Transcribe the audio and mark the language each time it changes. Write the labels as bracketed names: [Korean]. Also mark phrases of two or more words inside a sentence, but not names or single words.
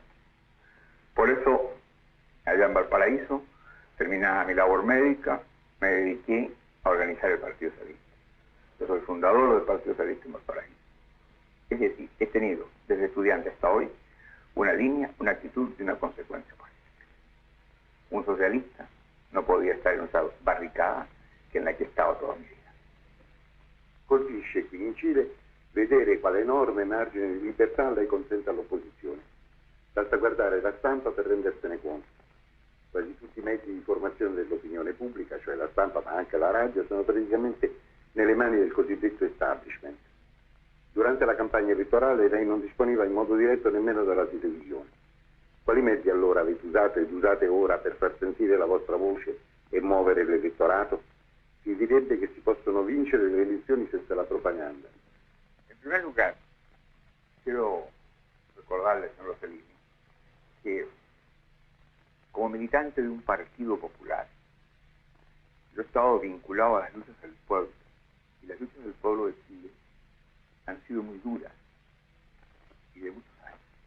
[Spanish] Por eso, allá en Valparaíso, terminada mi labor médica, me dediqué a organizar el Partido Socialista. Yo soy fundador del Partido Socialista en Valparaíso. Es decir, he tenido, desde estudiante hasta hoy, una línea, una actitud y una consecuencia política. Un socialista no podía estar en una barricada [Italian] che nella che [Spanish] he estado toda mi vida. [Italian] Colpisce qui in Cile vedere quale enorme margine di libertà lei consente all'opposizione. Basta guardare la stampa per rendersene conto. Quasi tutti i mezzi di informazione dell'opinione pubblica, cioè la stampa ma anche la radio, sono praticamente nelle mani del cosiddetto establishment. Durante la campagna elettorale lei non disponeva in modo diretto nemmeno della televisione. Quali mezzi allora avete usato ed usate ora per far sentire la vostra voce e muovere l'elettorato? Si direbbe che si possono vincere le elezioni senza la propaganda. [Spanish] En primer lugar, quiero recordarle, señor Rossellini, que como militante de un partido popular, yo he estado vinculado a las luchas del pueblo, y las luchas del pueblo de Chile han sido muy duras y de muchos años.